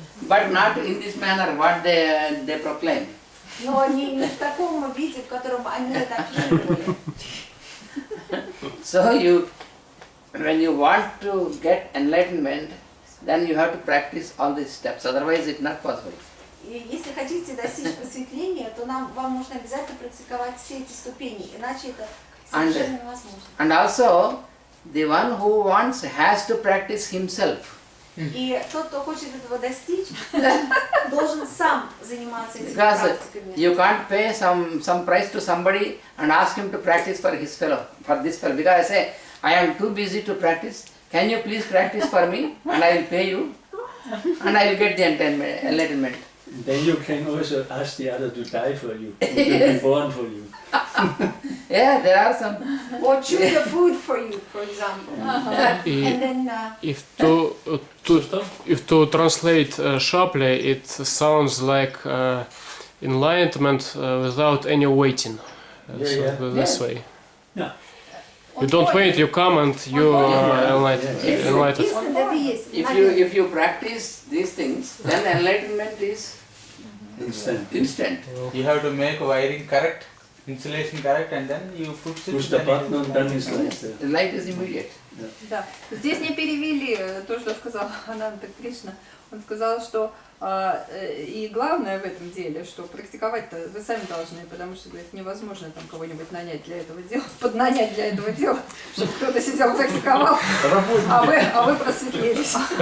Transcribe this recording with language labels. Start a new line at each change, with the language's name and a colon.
English: But not in this manner what they proclaim.
Russian: Но не в таком виде, в котором они это афишировали.
English: So when you want to get enlightenment, then you have to practice all these steps, otherwise it's not possible.
Russian: И если хотите достичь просветления, то вам нужно обязательно практиковать все эти ступени, иначе это совершенно невозможно.
English: And also, the one who wants has to practice himself.
Russian: И тот, кто хочет этого достичь, должен сам заниматься этими
English: Because
Russian: практиками.
English: you can't pay some price to somebody and ask him to practice for this fellow. Because I say, I am too busy to practice. Can you please practice for me? And I will pay you. And I will get the enlightenment. Then you can also ask the other to die for you, or to be born for you. Yeah, there are some. Or choose the food for you, for example.
Russian: И
English: And then, if to translate sharply, it sounds like enlightenment without any waiting. This way. Yeah. You don't wait, you come and you are enlightened.
Russian: истина это и есть.
English: If you practice these things, then enlightenment is Instant. instant. You have to make wiring correct, insulation correct, and then you put it. Push the button and done is like that. The light is immediate.
Russian: Да. Здесь не перевели то, что сказал Ананта Кришна. Он сказал, что и главное в этом деле, что практиковать-то вы сами должны, потому что, говорит, невозможно там кого-нибудь нанять для этого дела, поднанять для этого дела, чтобы кто-то сидел практиковал, а вы просветлились.